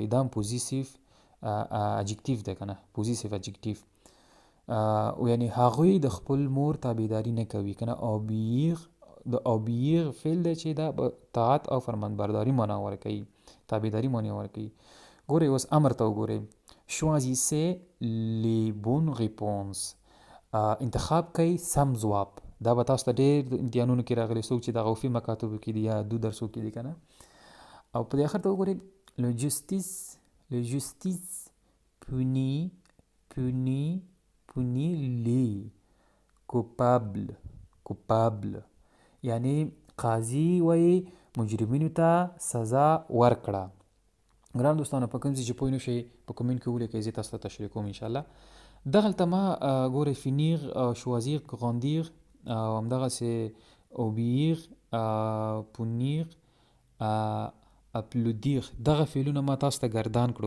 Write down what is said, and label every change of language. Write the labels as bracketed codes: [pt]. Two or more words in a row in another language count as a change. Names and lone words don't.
[ps] دا هم [en] possessive adjective [ps] دی که نه، [en] possessive adjective. [ps] یعنی هغوی د خپل مور تابعداري نه کوي که نه. د اوبیغ فعل دی چې دا طاعت او فرمانبرداري معنا ورکوي، تابعداري معنا ورکوي. ګورئ اوس امر ته وګورئ. [fr] choisissez les bonnes réponses، [ps] انتخاب کوي سم ځواب. دا به تاسو ته ډېر امتحانونو کې راغلي، څوک چې دغه وفي مکاتبو کې دي یا دو درسو کې دي که نه. او په دې آخر ته وګورئ [fr] le justice punit les coupable [ps] یعنی قاضي وایي مجرمینو ته سزا ورکړه. ګران دوستانو په کوم ځای چې پوه نه شئ په کومنټ کې ولیکئ، زه تاسو ته تشریح کوم انشاءالله. دغلته ما ګورئ [fr] finir, choisir, grandir [ps] او همدغسې [fr] obéir, punir, applaudir, [ps] دغه فعلونه ما تاسو ته ګردان کړو.